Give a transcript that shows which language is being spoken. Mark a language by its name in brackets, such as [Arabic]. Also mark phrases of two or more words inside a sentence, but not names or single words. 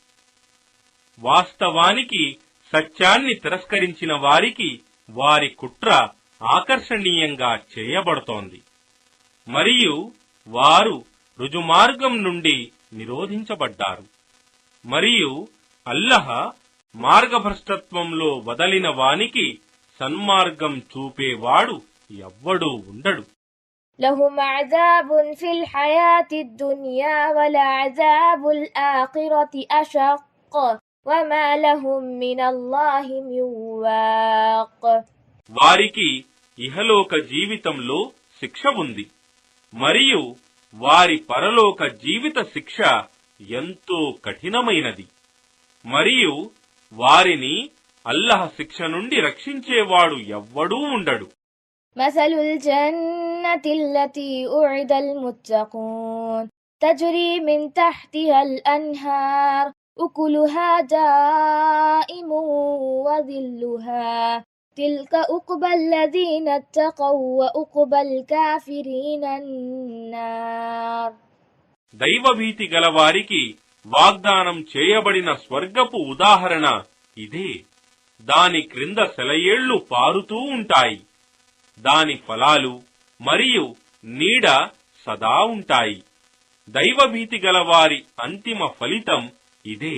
[Telugu] వాస్తవానికి సత్యాన్ని తిరస్కరించిన వారికి వారి కుట్ర ఆకర్షణీయంగా చేయబడుతోంది మరియు వారు రుజుమార్గం నుండి నిరోధించబడ్డారు. మరియు అల్లాహ్ మార్గభ్రష్టత్వంలో వదలిన వానికి సన్మార్గం చూపేవాడు ఎవ్వడూ ఉండడు. [Arabic] لهم عذاب في الحياة الدنيا ولعذاب الآخرة أشق وما لهم من الله من واق. [Telugu] వారికి ఇహలోక జీవితంలో శిక్ష ఉంది మరియు వారి పరలోక జీవిత శిక్ష ఎంతో కఠినమైనది మరియు వారిని అల్లాహ్ శిక్ష నుండి రక్షించేవాడు ఎవ్వడూ ఉండడు. [Arabic] مثل الجنة التي أعد المتقون تجري من تحتها الأنهار أكلها دائم وظلها تلك عقبى الذين اتقوا وعقبى الكافرين النار. [Telugu] దైవభీతి గలవారికి వాగ్దానం చేయబడిన స్వర్గపు ఉదాహరణ ఇదే. దాని క్రింద సెలయేళ్లు పారుతూ ఉంటాయి. దాని ఫలాలు మరియు నీడ సదా ఉంటాయి. దైవభీతి గలవారి అంతిమ ఫలితం ఇదే.